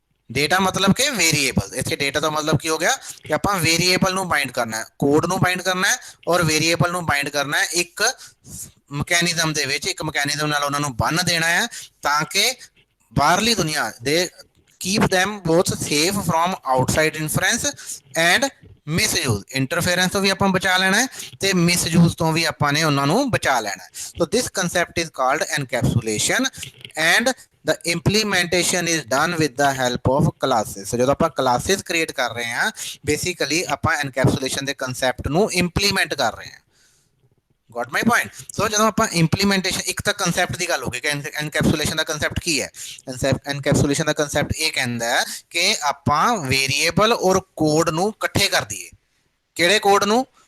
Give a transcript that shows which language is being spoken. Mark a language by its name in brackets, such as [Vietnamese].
[Punjabi] Data ਮਤਲਬ ਕਿ variable, ਇੱਥੇ ਡੇਟਾ ਦਾ ਮਤਲਬ ਕੀ ਹੋ ਗਿਆ ਕਿ ਆਪਾਂ ਵੇਰੀਏਬਲ ਨੂੰ ਬਾਈਂਡ ਕਰਨਾ ਹੈ, ਕੋਡ ਨੂੰ ਬਾਈਂਡ ਕਰਨਾ ਹੈ ਔਰ ਵੇਰੀਏਬਲ ਨੂੰ ਬਾਈਂਡ ਕਰਨਾ ਹੈ ਇੱਕ ਮਕੈਨਿਜ਼ਮ ਦੇ ਵਿੱਚ, ਇੱਕ ਮਕੈਨਿਜ਼ਮ ਨਾਲ ਉਹਨਾਂ ਨੂੰ ਬੰਨ ਦੇਣਾ ਹੈ ਤਾਂ ਕਿ ਬਾਹਰਲੀ ਦੁਨੀਆ ਦੇ [English] keep them both safe from outside inference and misuse, [Punjabi] interference ਤੋਂ ਵੀ ਆਪਾਂ ਬਚਾ ਲੈਣਾ ਹੈ ਤੇ ਮਿਸਯੂਜ਼ ਤੋਂ ਵੀ ਆਪਾਂ ਨੇ ਉਹਨਾਂ ਨੂੰ ਬਚਾ ਲੈਣਾ ਹੈ। [English] So this concept is called encapsulation and the implementation is done with the help of classes। [Punjabi] so ਜਦੋਂ ਆਪਾਂ ਕਲਾਸਿਸ ਕ੍ਰੀਏਟ ਕਰ ਰਹੇ ਹਾਂ, ਬੇਸਿਕਲੀ ਆਪਾਂ ਐਨਕੈਪਸੂਲੇਸ਼ਨ ਦੇ ਕੰਸੈਪਟ ਨੂੰ ਇੰਪਲੀਮੈਂਟ ਕਰ ਰਹੇ ਹਾਂ। [English] Got my point. [Punjabi] ਸੋ ਜਦੋਂ ਆਪਾਂ ਇੰਪਲੀਮੈਂਟੇਸ਼ਨ, ਇੱਕ ਤਾਂ ਕੰਸੈਪਟ ਦੀ ਗੱਲ ਹੋ ਗਈ ਕਿ ਐਨਕੈਪਸੂਲੇਸ਼ਨ ਦਾ ਕੰਸੈਪਟ ਕੀ ਹੈ। ਐਨਕੈਪਸੂਲੇਸ਼ਨ ਦਾ ਕੰਸੈਪਟ ਇਹ ਕਹਿੰਦਾ ਹੈ ਕਿ ਆਪਾਂ ਵੇਰੀਏਬਲ ਔਰ ਕੋਡ ਨੂੰ ਇਕੱਠੇ ਕਰ ਦਈਏ। ਕਿਹੜੇ ਕੋਡ ਨੂੰ?